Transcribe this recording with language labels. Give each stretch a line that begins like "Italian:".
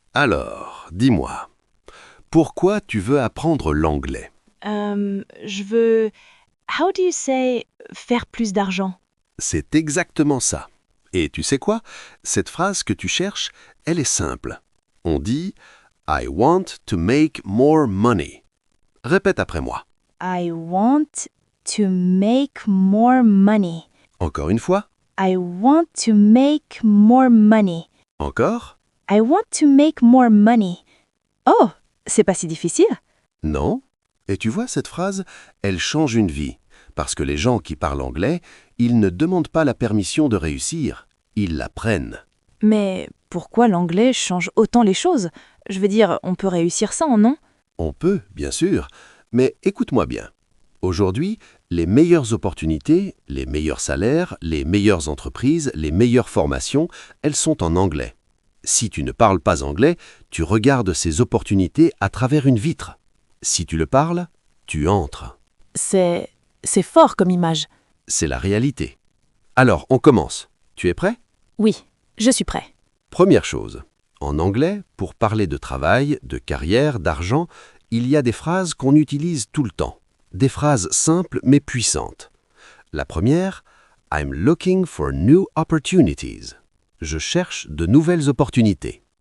French: Alors, dis-moi, pourquoi tu veux apprendre l'anglais? Je veux...
English: How do you say
French: faire plus d'argent? C'est exactement ça. Et tu sais quoi? Cette phrase que tu cherches, elle est simple. On dit I want to make more money. Répète après moi.
English: I want to make more money.
French: Encore une fois.
English: I want to make more money.
French: Encore?
English: I want to make more money.
French: Oh, c'est pas si difficile. Non? Et tu vois, cette phrase, elle change une vie. Parce que les gens qui parlent anglais, ils ne demandent pas la permission de réussir, ils la prennent. Mais pourquoi l'anglais change autant les choses? Je veux dire, on peut réussir sans, non? On peut, bien sûr, mais écoute-moi bien. Aujourd'hui, les meilleures opportunités, les meilleurs salaires, les meilleures entreprises, les meilleures formations, elles sont en anglais. Si tu ne parles pas anglais, tu regardes ces opportunités à travers une vitre. Si tu le parles, tu entres. C'est fort comme image. C'est la réalité. Alors, on commence. Tu es prêt? Oui, je suis prêt. Première chose, en anglais, pour parler de travail, de carrière, d'argent, il y a des phrases qu'on utilise tout le temps. Des phrases simples mais puissantes. La première,
English: I'm looking for new opportunities.
French: Je cherche de nouvelles opportunités.